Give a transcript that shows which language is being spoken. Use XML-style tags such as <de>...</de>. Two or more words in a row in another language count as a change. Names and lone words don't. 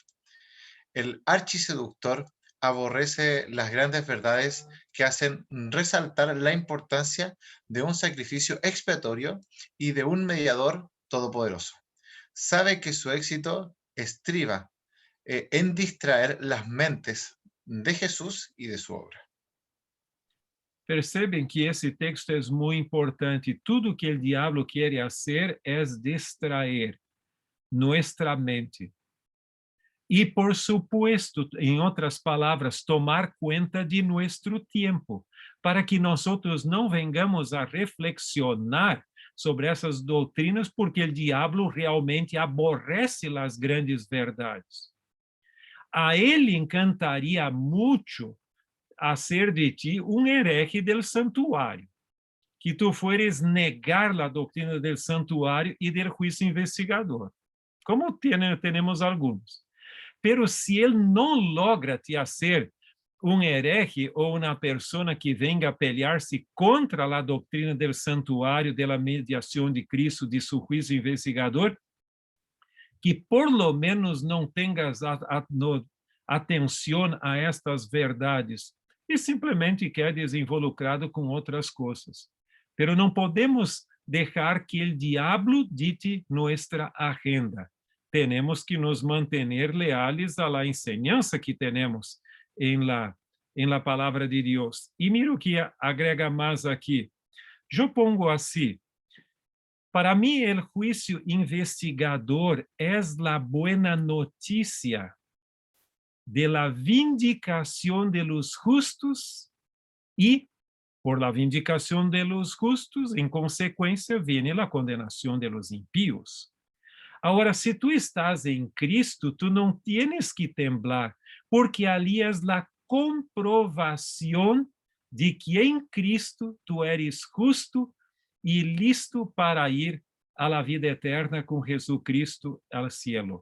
<es>El archiseductor aborrece las grandes verdades que hacen resaltar la importancia de un sacrificio expiatorio y de un mediador todopoderoso. Sabe que su éxito estriba en distraer las mentes de Jesús y de su obra.</es> <pt>Percebem que esse texto é muito importante. Tudo que o diabo quer fazer é distrair nossa mente. E,</pt> <es>por supuesto,</es> <pt>em outras palavras, tomar conta de nosso tempo, para que nós não vengamos a reflexionar sobre essas doutrinas, porque o diabo realmente aborrece as grandes verdades. A ele encantaria muito</pt> <es>hacer de ti hereje del</es> <pt>santuário, que tu fueres negar a doutrina del santuário e del juízo investigador, como temos alguns. Pero se ele não logra te hacer hereje ou uma pessoa que venga a pelear-se contra a doutrina del santuário, de la mediação de Cristo, de su juízo investigador,</pt> <es>que por lo menos</es> <pt>não tengas atenção a estas verdades, e simplesmente quer desinvolucrado com outras coisas. Pero não podemos deixar que o diabo dite nossa agenda. Temos que nos manter</pt> <es>leales a la enseñanza</es> <pt>que temos em la palavra de Deus. E mira o que agrega mais aqui. Eu pongo assim: para mim, o juízo investigador é a</pt> <es>buena notícia de la vindicación de los justos y por la vindicación de los justos, en consecuencia, viene la condenación de los impíos. Ahora, si tú estás en Cristo, tú no tienes que temblar, porque allí es la comprobación de que en Cristo tú eres justo y listo para ir a la vida eterna con Jesucristo al cielo.</es>